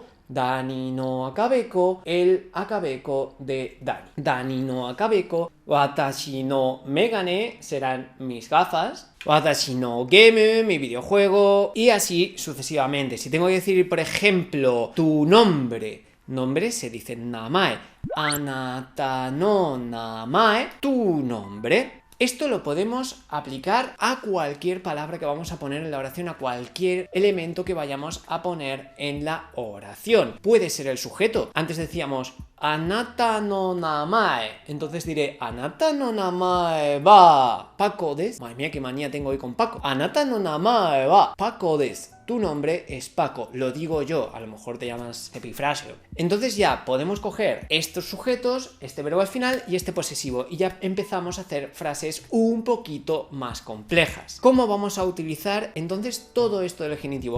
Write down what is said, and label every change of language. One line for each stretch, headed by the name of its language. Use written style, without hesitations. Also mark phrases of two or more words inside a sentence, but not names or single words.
Japanese: ダニの赤べこ,
Spanish: el akabeko de Dani.
Japanese: ダニの赤べこ, 私の眼鏡
Spanish: serán mis gafas,
Japanese: 私のゲーム,
Spanish: mi videojuego, y así sucesivamente. Si tengo que decir, por ejemplo, tu nombre se dice namae.
Japanese: あなたの名前,
Spanish: tu nombre. Esto lo podemos aplicar a cualquier palabra que vamos a poner en la oración, a cualquier elemento que vayamos a poner en la oración. Puede ser el sujeto. Antes decíamos
Japanese: あなたの名前.
Spanish: Entonces diré
Japanese: あなたの名前はパコです.
Spanish: Madre mía, qué manía tengo hoy con Paco.
Japanese: あなたの名前はパコです.
Spanish: Tu nombre es Paco, lo digo yo, a lo mejor te llamas Epifrasio. Entonces ya podemos coger estos sujetos, este verbo al final y este posesivo, y ya empezamos a hacer frases un poquito más complejas. ¿Cómo vamos a utilizar entonces todo esto del genitivo?